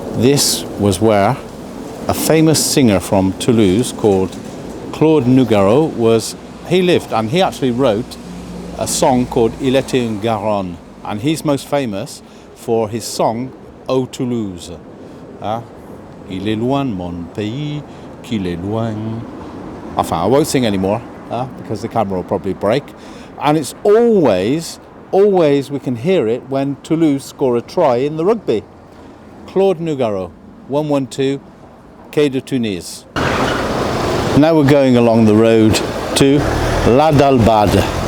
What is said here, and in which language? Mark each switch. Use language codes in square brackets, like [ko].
[en] This was where a famous singer from Toulouse called Claude Nougaro he lived, and he actually wrote a song called Il était une Garonne, and he's most famous for his song Ô Toulouse. [fr] Il est loin mon pays, qu'il est loin. [en] Enfin, I won't sing anymore because the camera will probably break. And it's always we can hear it when Toulouse score a try in the rugby. Claude Nougaro, 112, Quai de Tunis. Now we're going along the road to La Dalbade.